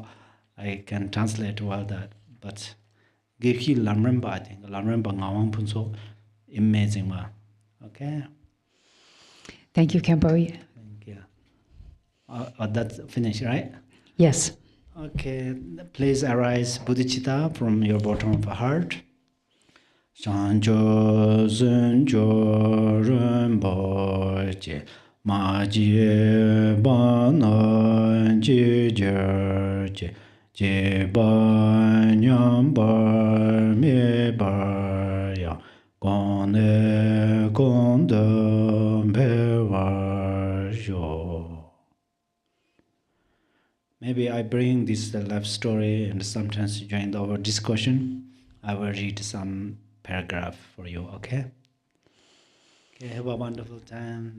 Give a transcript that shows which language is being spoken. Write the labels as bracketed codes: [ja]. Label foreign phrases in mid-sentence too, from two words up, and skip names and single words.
[en] I can translate well that. But Geki Lamremba, I think. Lamremba Ngawang Punso, amazing one. Okay? Thank you, Khenpo. Thank you. That's finished, right? Yes. Okay. Please arise, Bodhicitta, from your bottom of the heart. Shanjo Zenjo Rinpoche Ma Jie Ba Na Ji Jer Je Ba Nyam Bar Mi Bar Ya Gong Ne Gong De Be War Jo. Maybe I bring this life story and sometimes join our discussion. I will read some paragraph for you, okay? Okay, have a wonderful time.